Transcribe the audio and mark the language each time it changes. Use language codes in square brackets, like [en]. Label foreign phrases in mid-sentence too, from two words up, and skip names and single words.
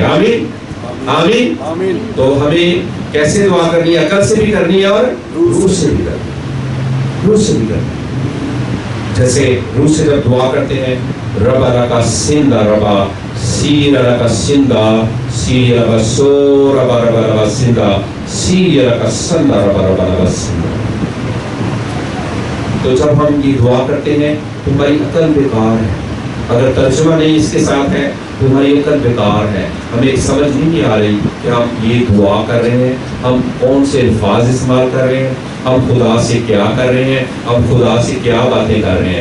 [ur] آمین آمین. تو ہمیں کیسے دعا کرنی ہے؟ عقل سے بھی کرنی ہے اور روح سے بھی کرنی ہے. روح سے بھی کرنی ہے. جیسے روح سے جب دعا کرتے ہیں ربا رکا سندا ربا سی رکا سندا سی ربا سو ربا ربا ربا سندا سی رکا سندا ربا ربا ربا سندا. تو جب ہم یہ دعا کرتے ہیں تو ہماری عقل بیکار ہے. اگر ترجمہ نہیں اس کے ساتھ ہے تو ہماری عقل بیکار ہے. ہمیں سمجھ نہیں آ رہی کہ ہم یہ دعا کر رہے ہیں, ہم کون سے الفاظ استعمال کر رہے ہیں, ہم خدا سے کیا کر رہے ہیں, ہم خدا سے کیا باتیں کر رہے ہیں.